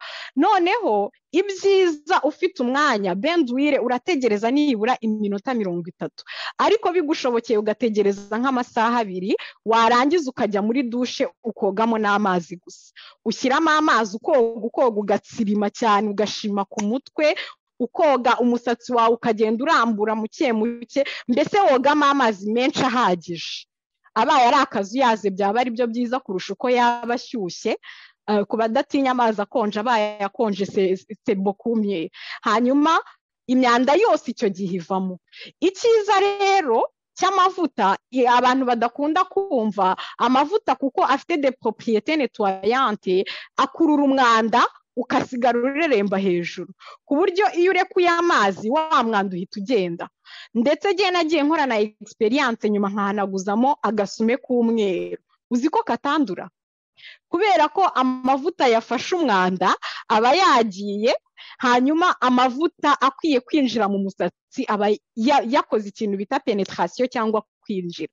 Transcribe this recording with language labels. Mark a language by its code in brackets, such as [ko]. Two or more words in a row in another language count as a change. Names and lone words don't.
[rw] Noneho ibyiza ufite umwanya [fr] bain d'huile [rw] urategereza nibura iminota 30, ariko bigushobokeye ugategereza nk'amasaha 2, warangiza ukajya muri dushe ukogamo n'amazi gusa, ushyiramo amazi ukoga ugatsirima cyane ugashima ku mutwe, ukoga umusatsi wawe ukagenda urambura muke muke, mbese wogamo amazi menshi ahagije. Abaye ari akazuyaze byaba ari byo byiza kurusha uko yaba ashyushye, ku badatinya amazi akonje, abaye akonje [fr] c'est beaucoup mieux. [rw] Hanyuma imyanda yose icyo gihe ivamo. Icyiza rero cy'amavuta abantu badakunda kumva, amavuta kuko afite [fr] des propriétés nettoyantes [rw] akurura umwanda ukasigara ureremba hejuru, ku buryo iyo urekuye amazi wa mwanda uhita ugenda. Ndetse gihe nagiye nkora na experience nyuma nkahanaguzamo agasume k'umweru, uzi ko katandura kubera ko amavuta yafashe umwanda aba yagiye, hanyuma amavuta akwiye kwinjira mu musatsi aba yakoze ikintu bita penetration cyangwa kwinjira.